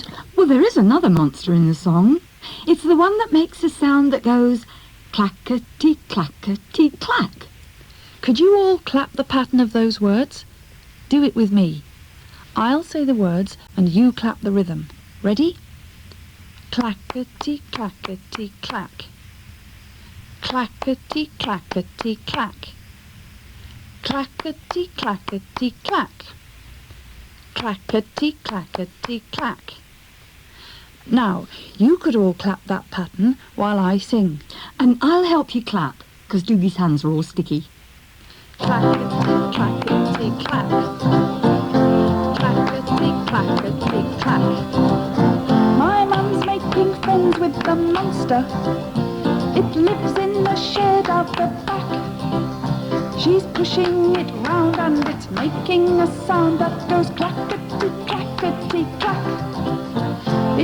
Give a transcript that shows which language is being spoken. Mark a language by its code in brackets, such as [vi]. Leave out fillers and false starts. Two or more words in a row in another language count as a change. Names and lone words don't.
[en] Well, there is another monster in the song. It's the one that makes a sound that goes clackety, clackety, clack. Could you all clap the pattern of those words? Do it with me. I'll say the words and you clap the rhythm. Ready? Clackety, clackety, clack. Clackety, clackety, clack. Clackety, clackety, clack. Clackety, clackety, clack. Now, you could all clap that pattern while I sing. And I'll help you clap, because Doogie's hands are all sticky. Clackety, clackety, clack. Clackety, clackety, clack. My mum's making friends with the monster. It lives in the shed out the back. She's pushing it round and it's making a sound that goes clackety, clackety, clack.